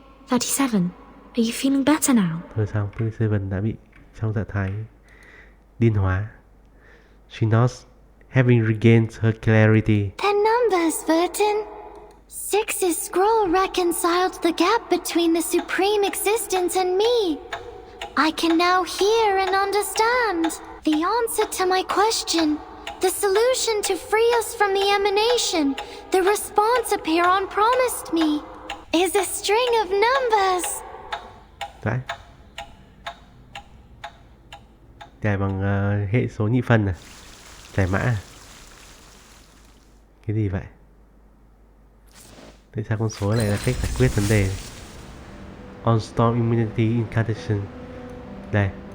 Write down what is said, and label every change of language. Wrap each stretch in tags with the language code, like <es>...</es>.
<en>37, are you feeling better now?</en> <vi>Thôi xong, 37 đã bị trong trạng thái điên hóa.</vi> <en>She nods, having regained her clarity. The numbers, Vertin. Six's scroll reconciled the gap between the supreme existence and me. I can now hear and understand. The answer to my question, the solution to free us from the emanation, the response Apiron promised me, is a string of numbers.</en> <vi>Đấy. Giải bằng hệ số nhị phân à? Giải mã à? Cái gì vậy? Tại sao con số này là cách giải quyết vấn đề?</vi> <en>On Storm Immunity Incantation.</en> <vi>Đây.</vi>